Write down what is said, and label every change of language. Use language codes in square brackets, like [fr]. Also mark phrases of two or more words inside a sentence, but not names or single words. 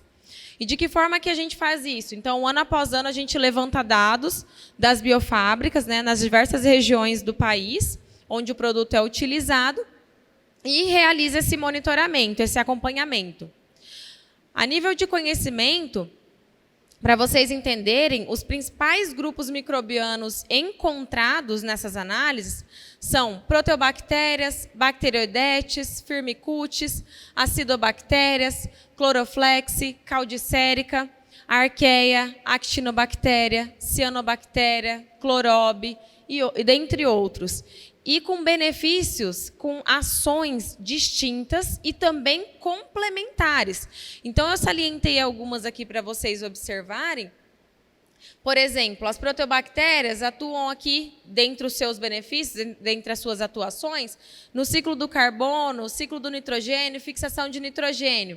[pt] E de que forma que a gente faz isso? Então, ano após ano, a gente levanta dados das biofábricas, né, nas diversas regiões do país, onde o produto é utilizado, e realiza esse monitoramento, esse acompanhamento. A nível de conhecimento, para vocês entenderem, os principais grupos microbianos encontrados nessas análises são proteobactérias, bacteroidetes, firmicutes, acidobactérias, cloroflex, caudicérica, arqueia, actinobactéria, cianobactéria, clorobe e dentre outros. E com benefícios, com ações distintas e também complementares. Então, eu salientei algumas aqui para vocês observarem. Por exemplo, as proteobactérias atuam aqui, dentre os seus benefícios, dentre as suas atuações, no ciclo do carbono, ciclo do nitrogênio, fixação de nitrogênio.